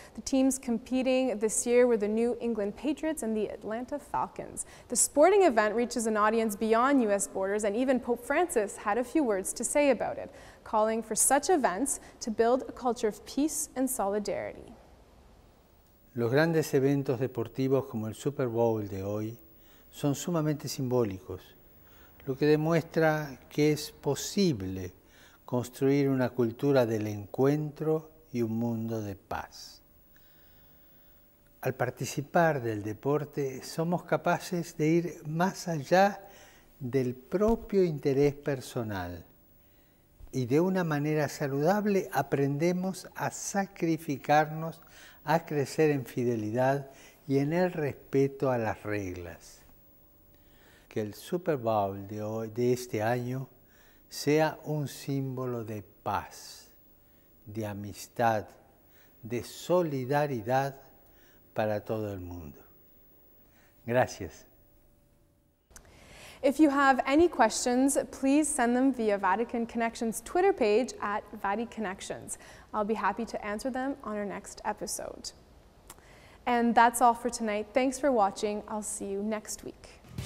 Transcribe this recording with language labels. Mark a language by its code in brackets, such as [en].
[en] The teams competing this year were the New England Patriots and the Atlanta Falcons. The sporting event reaches an audience beyond U.S. borders, and even Pope Francis had a few words to say about it, calling for such events to build a culture of peace and solidarity. [es] Los grandes eventos deportivos como el Super Bowl de hoy son sumamente simbólicos, lo que demuestra que es posible construir una cultura del encuentro y un mundo de paz. Al participar del deporte somos capaces de ir más allá del propio interés personal y de una manera saludable aprendemos a sacrificarnos, a crecer en fidelidad y en el respeto a las reglas. Que el Super Bowl de este año sea un símbolo de paz, de amistad, de solidaridad para todo el mundo. Gracias. [en] If you have any questions, please send them via Vatican Connections Twitter page at Vatican Connections. I'll be happy to answer them on our next episode. And that's all for tonight. Thanks for watching. I'll see you next week.